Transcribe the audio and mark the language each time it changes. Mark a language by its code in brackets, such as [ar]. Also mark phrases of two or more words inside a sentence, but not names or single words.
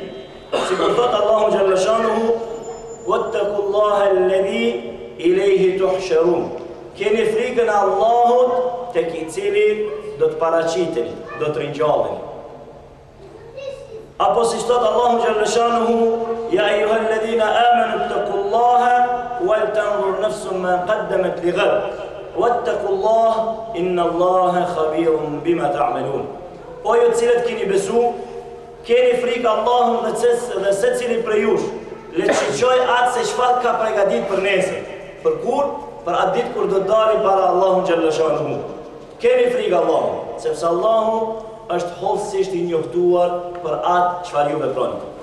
[sq] Sikur thot Allahu xhallashanuhu: [ar] "واتقوا الله الذي إليه تحشرون." [sq] Keni frikën e Allahut tek i cili do të paraqiteni, do të ringjalleni. Apo si thot Allahu xhallashanuhu: [ar] "يا أيها الذين آمنوا اتقوا الله ولتنظر نفس ما قدمت لغد." واتقوا الله إن الله خبير بما تعملون. [sq] O ju të cilët keni besu, keni frikë Allahun dhe secili prej jush le të shiqoj atë se çfarë ka përgatitur për nesër. Për kur? Për atë ditë kur do të dalë para Allahut xhallashanuhu. Keni frikë Allahun, sepse Allahu është hollësisht i njoftuar për atë çfarë ju veproni.